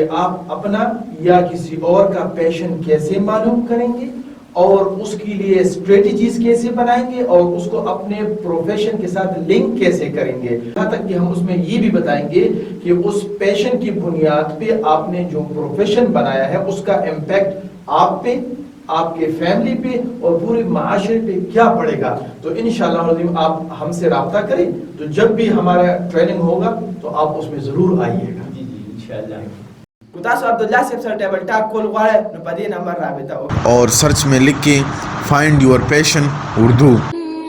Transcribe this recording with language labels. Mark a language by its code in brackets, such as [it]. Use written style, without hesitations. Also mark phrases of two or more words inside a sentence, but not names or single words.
[ur] آپ اپنا یا کسی اور کا پیشن کیسے معلوم کریں گے اور اس کے لیے اسٹریٹجیز کیسے بنائیں گے اور اس کو اپنے پروفیشن کے ساتھ لنک کیسے کریں گے، یہاں تک کہ ہم اس میں یہ بھی بتائیں گے کہ اس پیشن کی بنیاد پہ آپ نے جو پروفیشن بنایا ہے اس کا امپیکٹ آپ پہ، آپ کے فیملی پہ اور پورے معاشرے پہ کیا پڑے گا۔ تو [ar] انشاءاللہ العظیم [ur] آپ ہم سے رابطہ کریں، تو جب بھی ہمارا ٹریننگ ہوگا تو آپ اس میں ضرور آئیے گا۔ [ps] جی انشاءاللہ۔ کتاسو عبداللہ صاحب سر [en] table talk [ps] کول غواړئ نو په دې نمبر رابطه وکړئ [ur] اور سرچ میں لکھ کے [en] find your passion [ur] اردو۔